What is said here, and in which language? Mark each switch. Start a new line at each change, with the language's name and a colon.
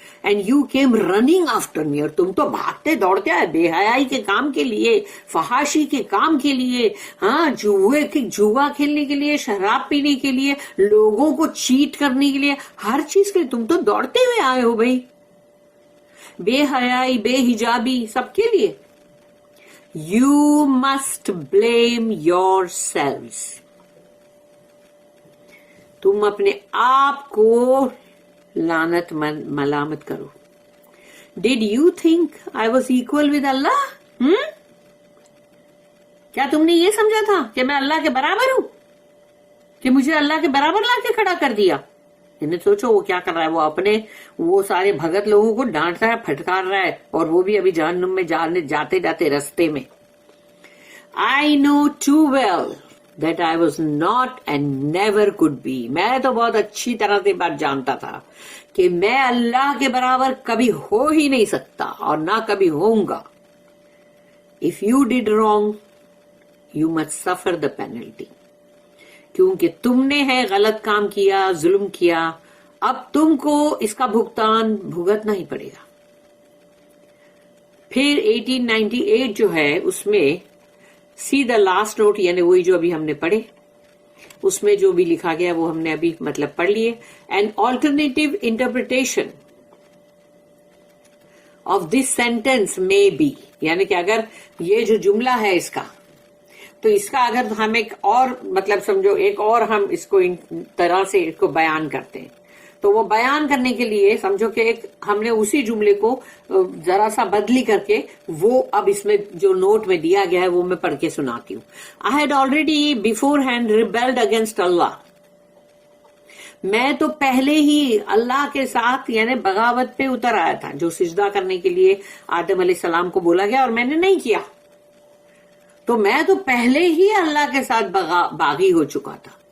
English: and you came running after me,
Urdu: اور تم تو بھاگتے دوڑتے آئے بے حیائی کے کام کے لیے، فحاشی کے کام کے لیے، ہاں جوا کھیلنے کے لیے، شراب پینے کے لیے، لوگوں کو چیٹ کرنے کے لیے، ہر چیز کے لیے تم تو دوڑتے ہوئے آئے ہو بھائی. بے حیائی، بے حجابی، سب کے لیے.
English: You must blame yourselves.
Urdu: تم اپنے آپ کو لعنت ملامت کرو.
English: Did you think I was equal with Allah?
Urdu: کیا تم نے یہ سمجھا تھا کہ میں اللہ کے برابر ہوں، کہ مجھے اللہ کے برابر لا کے کھڑا کر دیا؟ انہیں سوچو وہ کیا کر رہا ہے، وہ اپنے وہ سارے بھگت لوگوں کو ڈانٹ رہا ہے، پھٹکار رہا ہے، اور وہ بھی ابھی جہنم میں جاتے جاتے رستے میں.
English: I know too well that I was not and never could be.
Urdu: میں تو بہت اچھی طرح سے بات جانتا تھا کہ میں اللہ کے برابر کبھی ہو ہی نہیں سکتا اور نہ کبھی ہوں گا.
English: If you did wrong, you must suffer the penalty.
Urdu: کیونکہ تم نے ہے غلط کام کیا، ظلم کیا، اب تم کو اس کا بھگتان بھگتنا ہی پڑے گا. پھر 1898 جو ہے اس میں
English: see the last note,
Urdu: یعنی وہی جو ابھی ہم نے پڑھے، اس میں جو بھی لکھا گیا وہ ہم نے ابھی مطلب پڑھ لیے.
English: An alternative interpretation of this sentence may be،
Urdu: یعنی کہ اگر یہ جو جملہ ہے اس کا، تو اس کا اگر ہم ایک اور مطلب سمجھو، ایک اور ہم اس کو ان طرح سے اس کو بیان کرتے ہیں، تو وہ بیان کرنے کے لیے سمجھو کہ ایک ہم نے اسی جملے کو ذرا سا بدلی کر کے وہ اب اس میں جو نوٹ میں دیا گیا ہے وہ میں پڑھ کے سناتی ہوں.
English: I had already beforehand rebelled against Allah.
Urdu: میں تو پہلے ہی اللہ کے ساتھ یعنی بغاوت پہ اتر آیا تھا. جو سجدہ کرنے کے لیے آدم علیہ السلام کو بولا گیا اور میں نے نہیں کیا، تو میں تو پہلے ہی اللہ کے ساتھ باغی ہو چکا تھا.